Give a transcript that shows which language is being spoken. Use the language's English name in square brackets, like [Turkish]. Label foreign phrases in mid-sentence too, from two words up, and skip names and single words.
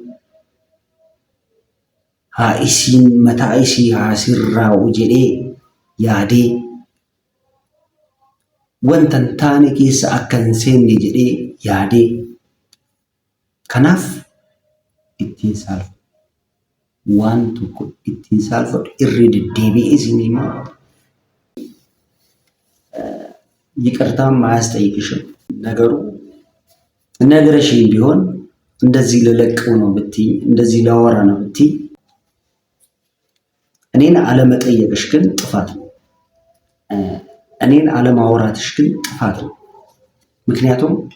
[Oromo] haa isiin mataa isii haa sirraa'u jedhee yaadee wanta hin taane keessa akka hin seenne jedhee yaadee kanaaf ittiin saalfadhu. waan tokko ittiin saalfadhu irra deddeebi'ee isinii [Amharic] ይቅርታም አያስጠይቅሽም ነገሩ ነግረሽኝ ቢሆን እንደዚህ ልለቀው ነው ብትይ እንደዚህ ላወራ ነው ብትይ እኔን አለመጠየቅሽ ግን ጥፋት ነው። እኔን አለማውራትሽ ግን ጥፋት ነው። ምክንያቱም